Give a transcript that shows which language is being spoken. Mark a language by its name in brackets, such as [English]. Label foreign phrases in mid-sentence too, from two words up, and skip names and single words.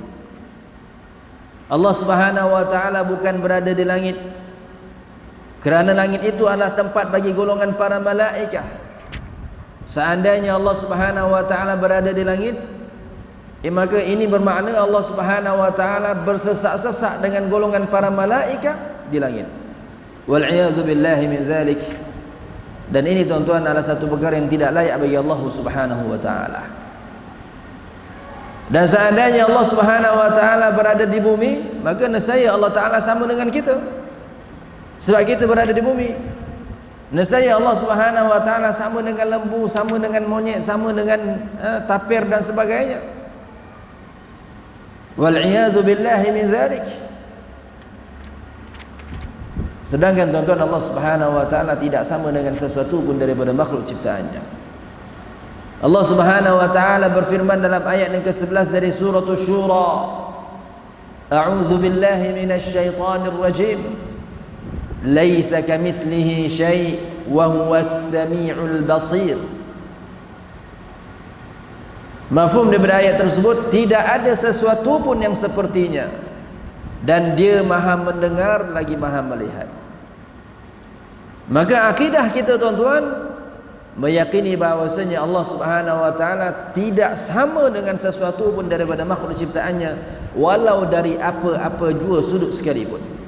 [Arabic] الله سبحانه وتعالى [Malay] bukan berada di langit, kerana langit itu adalah tempat bagi golongan para malaikah. Seandainya [Arabic] الله سبحانه وتعالى [Malay] berada di langit, maka ini bermakna [Arabic] الله سبحانه وتعالى [Malay] bersesak-sesak dengan golongan para malaikah di langit. [Arabic] والعياذ بالله من ذلك. [Malay] Dan ini tuan-tuan adalah satu perkara yang tidak layak bagi [Arabic] الله سبحانه وتعالى. [Malay] Dan seandainya [Arabic] الله سبحانه وتعالى [Malay] berada di bumi, maka nescaya [Arabic] الله تعالى [Malay] sama dengan kita. Sebab kita berada di bumi. Nescaya [Arabic] الله سبحانه وتعالى [Malay] sama dengan lembu, sama dengan monyet, sama dengan tapir dan sebagainya. [Arabic] والعياذ بالله من ذلك. [Malay] Sedangkan tuan-tuan, [Arabic] الله سبحانه وتعالى [Malay] tidak sama dengan sesuatu pun daripada makhluk ciptaannya. [Arabic] الله سبحانه وتعالى [Malay] berfirman dalam ayat yang ke-11 dari surah Asy-Syura, [Arabic] أعوذ بالله من الشيطان الرجيم. ليس كمثله شيء وهو السميع البصير. [Malay] Mafhum daripada ayat tersebut, tidak ada sesuatu pun yang sepertinya, dan dia maha mendengar lagi maha melihat. Maka akidah kita tuan-tuan meyakini bahawasanya [Arabic] الله سبحانه وتعالى [Malay] tidak sama dengan sesuatu pun daripada makhluk ciptaannya, walau dari apa-apa jua sudut sekalipun.